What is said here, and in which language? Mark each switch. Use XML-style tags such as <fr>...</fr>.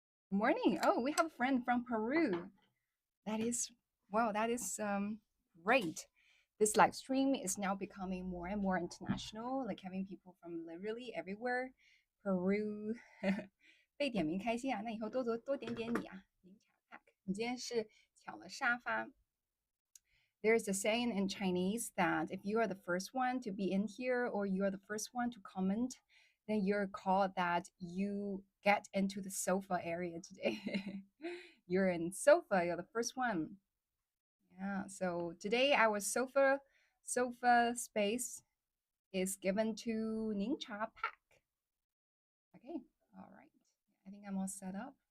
<en>Good morning. Oh, we have a friend from Peru. That is, wow, that is great. This live stream is now becoming more and more international, like having people from literally everywhere.</en> <zh>Peru 被点名开心啊，那以后多点点你啊，宁茶 Pack。你今天是抢了沙发。</zh> <en>There's a saying in Chinese that if you are the first one to be in here or you are the first one to comment, then you're called that you get into the sofa area today. You're in sofa, you're the first one. Yeah, so today our sofa space is given to Ningcha Pack. Okay, all right. I think I'm all set up.</en>